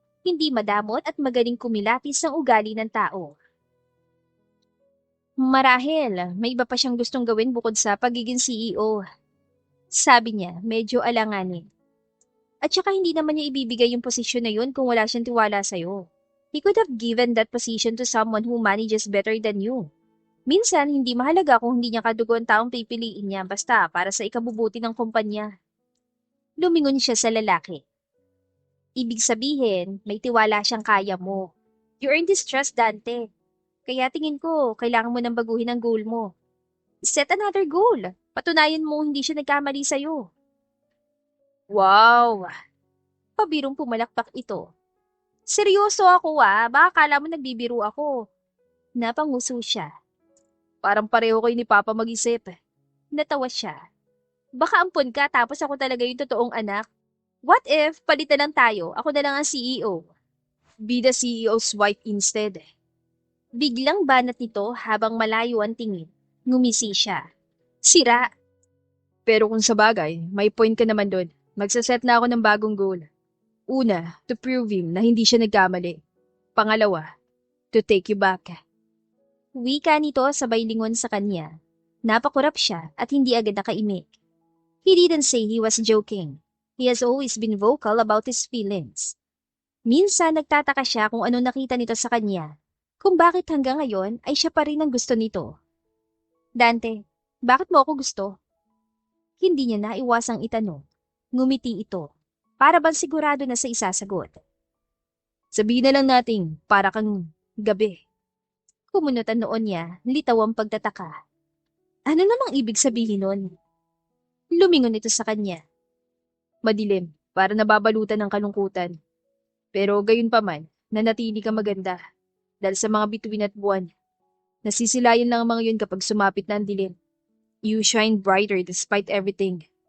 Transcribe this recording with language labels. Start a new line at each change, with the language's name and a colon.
Filipino: Hindi madamot at magaling kumilatis ang ugali ng tao. Marahil, may iba pa siyang gustong gawin bukod sa pagiging CEO. Sabi niya, medyo alanganin. At saka hindi naman niya ibibigay yung posisyon na yun kung wala siyang tiwala sa'yo.
English: He could have given that position to someone who manages better than you.
Filipino: Minsan, hindi mahalaga kung hindi niya kadugo ang taong pipiliin niya basta para sa ikabubuti ng kumpanya. Lumingon siya sa lalaki. Ibig sabihin, may tiwala siyang kaya mo.
English: You earned this trust,
Filipino: Dante. Kaya tingin ko, kailangan mo nang baguhin ang goal mo.
English: Set another goal.
Filipino: Patunayan mo hindi siya nagkamali sa'yo. Wow! Pabirong pumalakpak ito. Seryoso ako baka kala mo nagbibiro ako. Napanguso siya. Parang pareho kayo ni Papa mag-isip. Natawa siya. Baka ampon ka tapos ako talaga yung totoong anak.
English: What if,
Filipino: palitan lang tayo, ako na lang ang CEO.
English: Be the CEO's wife instead.
Filipino: Biglang banat nito habang malayo ang tingin. Ngumisi siya. Sira. Pero kung sa bagay, may point ka naman doon. Magsaset na ako ng bagong goal. Una,
English: to prove him
Filipino: na hindi siya nagkamali. Pangalawa,
English: to take you back.
Filipino: Wika nito sabay lingon sa kanya. Napakurap siya at hindi agad nakaimik.
English: He didn't say he was joking. He has always been vocal about his feelings.
Filipino: Minsan nagtataka siya kung ano nakita nito sa kanya. Kung bakit hanggang ngayon ay siya pa rin ang gusto nito. Dante, bakit mo ako gusto? Hindi niya naiwasang itanong. Ngumiti ito. Para bang sigurado na sa isasagot. Sabihin na lang nating para kang gabi. Kumunot ang noon niya, litaw ang pagtataka. Ano namang ibig sabihin nun? Lumingon ito sa kanya. Madilim, para nababalutan ng kalungkutan. Pero gayon pa man, nanatili ka maganda. Dahil sa mga bituin at buwan. Nasisilayan lang ang mga yun kapag sumapit na ang dilim.
English: You shine brighter despite everything.